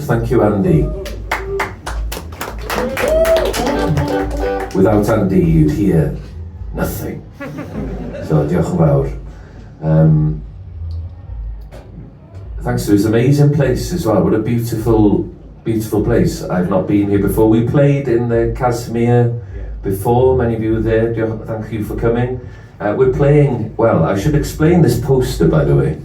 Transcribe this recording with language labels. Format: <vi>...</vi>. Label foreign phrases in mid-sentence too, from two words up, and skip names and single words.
<en>Thank you, Andy. Without Andy, you'd hear nothing. So,</en> <cy>diolch yn fawr.</cy> <en>Thanks to his amazing place as well. What a beautiful, beautiful place. I've not been here before. We played in the Casimir before. Many of you were there. Thank you for coming. We're playing, well, I should explain this poster, by the way.</en>